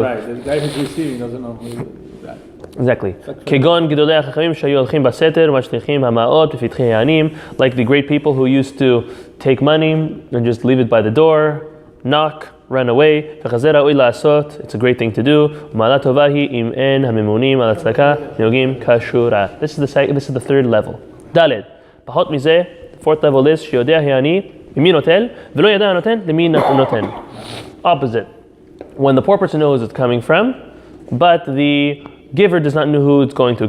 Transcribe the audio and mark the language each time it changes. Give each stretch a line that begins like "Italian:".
English: Right, the guy who's receiving doesn't know who. Right. Exactly.
Hebrew: כגון גדולי החכמים שהיו הולכים בסתר ומשליכים המעות בפתחי העניים,
English: like the great people who used to take money and just leave it by the door, knock, run away.
Hebrew: וכזה ראוי לעשות,
English: it's a great thing to do.
Hebrew: ומעלה טובה היא אם אין הממונים על הצדקה נהוגים כשורה.
English: This is the third level.
Hebrew: ד' פחות מזה,
English: the fourth level is
Hebrew: שיודע העני למי נוטל ולא ידע הנותן למי נותן.
English: Opposite. When the poor person knows it's coming from, but the giver does not know who it's going to.